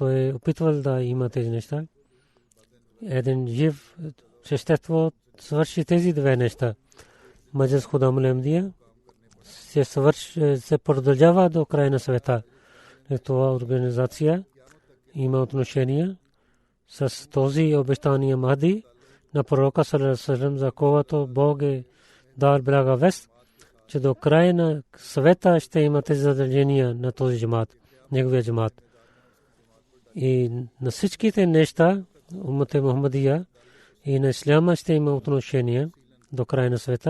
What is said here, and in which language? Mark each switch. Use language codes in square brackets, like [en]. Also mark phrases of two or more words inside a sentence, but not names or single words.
[bg] той опитвал да има тези неща. Един жив същество свърши тези две неща. Маджлис Худам Ахмадия се продължава до края на света. Това организация има отношение с този обещания Махди на пророка [ar] صلى الله عليه وسلم, [bg] за когото Бог е дал блага вест, че до края на света ще има тези задължения на този джамат, неговия джамат. И на всичките неща уммата Мухаммадия и на исляма ще има отношение до края на света.